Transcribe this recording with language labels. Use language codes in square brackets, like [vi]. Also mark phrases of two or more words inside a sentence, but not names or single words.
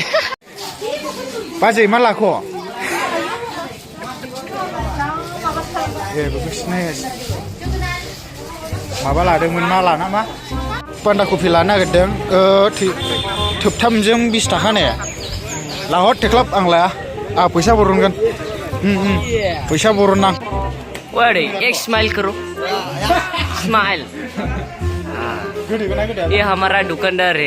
[brx] बाजै मा लाख'? बेखौ सिनायासै। माबा लादोंमोन, मा लाना मा बान्दा कफि लानो नागिरदों। थोबथामजों 20 थाखानो। लाहर थेख्लाब, आं लाया, आं फैसा बरनगोन। पैसा बरननां। [hi] एक स्माइल करो। स्माइल। ये हमारा दुकानदार है।